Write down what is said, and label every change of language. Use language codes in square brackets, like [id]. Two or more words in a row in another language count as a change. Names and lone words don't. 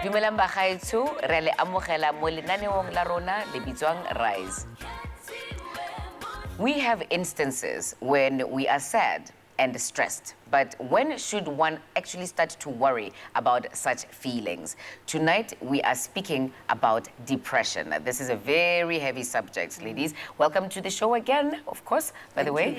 [tn] Dumelang bagaetsho, re le amogela mo lenaneong la rona le bitswang Rise. [en] We have instances when we are sad and stressed, but when should one actually start to worry about such feelings? Tonight, we are speaking about depression. This is a very heavy subject, ladies. Welcome to the show again, of course, by the way.